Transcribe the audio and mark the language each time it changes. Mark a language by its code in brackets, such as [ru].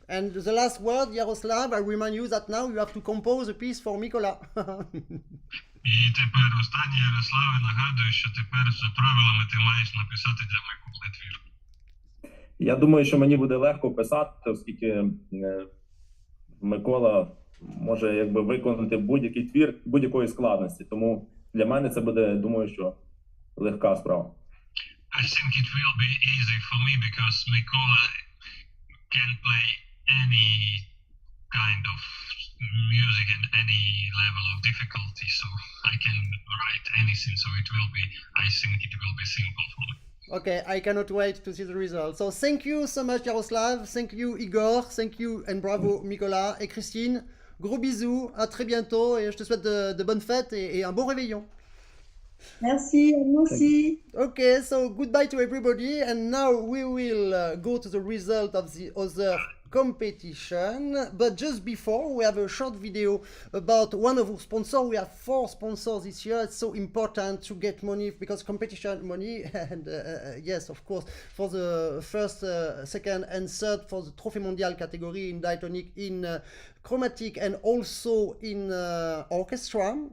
[en] And the last word, Yaroslav, I remind you that now you have to compose a piece for Mikola. [uk] І тепер останнє, Ярославе, нагадую, що тепер за правилами ти маєш написати для Миколи твір. Я думаю, що мені буде легко писати, оскільки Микола може якби виконати будь-який твір будь-якої складності. Тому для мене це буде, думаю, що легка справа. [en] I think it will be easy for me because Mikola can play any kind of music and any level of difficulty, so I can write anything, so it will be, I think it will be simple for me. Okay, I cannot wait to see the result. So thank you so much, Yaroslav. Thank you, Igor. Thank you and bravo, Mikola et Christine. [fr] Gros bisous, à très bientôt et je te souhaite de bonnes fêtes et un bon réveillon. Merci, moi aussi. [en] Okay, so goodbye to everybody, and now we will go to the result of the other competition. But just before, we have a short video about one of our sponsors. We have 4 sponsors this year. It's so important to get money because competition money, and yes, of course, for the first, second, and third for the TROPHÉE MONDIAL category in diatonic, in chromatic, and also in orchestra.